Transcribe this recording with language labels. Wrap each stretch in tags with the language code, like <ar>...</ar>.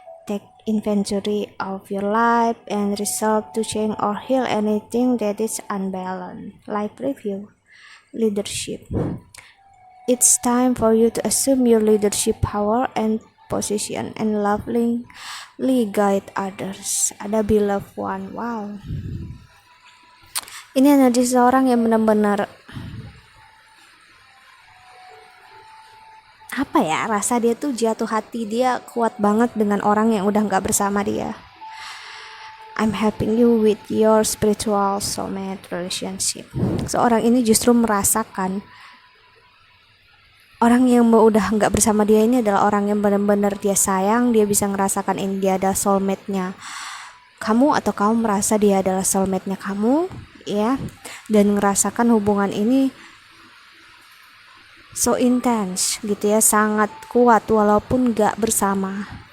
<en>Take inventory of your life and resolve to change or heal anything that is unbalanced. Life review, leadership. It's time for you to assume your leadership power and position and lovingly guide others.</en> <id>Ada beloved one. Wow. Ini energi seseorang yang benar-benar rasa dia tuh jatuh hati, dia kuat banget dengan orang yang udah gak bersama dia.</id> <en>I'm helping you with your spiritual soulmate relationship.</en> <id>Seorang ini justru merasakan orang yang udah gak bersama dia ini adalah orang yang benar-benar dia sayang. Dia bisa ngerasakan ini dia adalah soulmate-nya kamu, atau kamu merasa dia adalah soulmate-nya kamu ya, dan ngerasakan hubungan ini</id> <en>so intense</en> <id>gitu ya, sangat kuat walaupun gak bersama.</id>